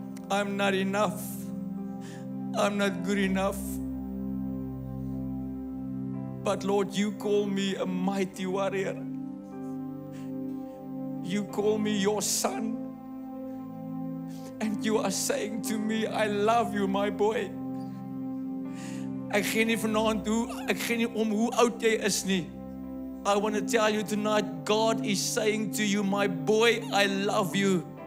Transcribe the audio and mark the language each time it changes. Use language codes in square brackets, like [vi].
[en] I'm not enough. I'm not good enough. But Lord, you call me a mighty warrior. You call me your son. And you are saying to me, I love you, my boy. [af] Ek gee nie vanaand ek gee nie om hoe oud jy is nie. [en] I want to tell you tonight, God is saying to you, my boy, I love you.